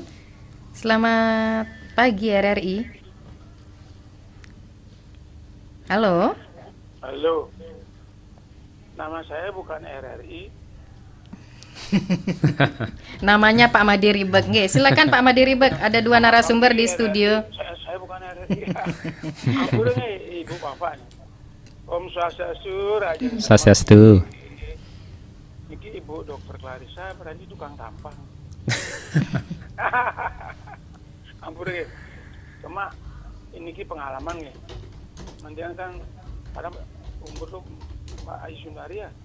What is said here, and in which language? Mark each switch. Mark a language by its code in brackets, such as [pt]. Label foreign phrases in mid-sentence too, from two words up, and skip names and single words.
[id] Selamat pagi RRI. Halo. Halo, nama saya bukan RRI. Namanya Pak Made Ribek. Nggih, silakan Pak Made Ribek. Ada dua narasumber di studio. Saya bukan RRI. Ampun nih Ibu Bapak. [ban] Om Swastiastu, Raja. [id] Swastiastu. Ini Ibu Dokter Clarissa berarti tukang tampang. Ampun nih. Cuma ini pengalaman nih. Nanti kan pada umur tuh Mbak Ayu Sundari ya.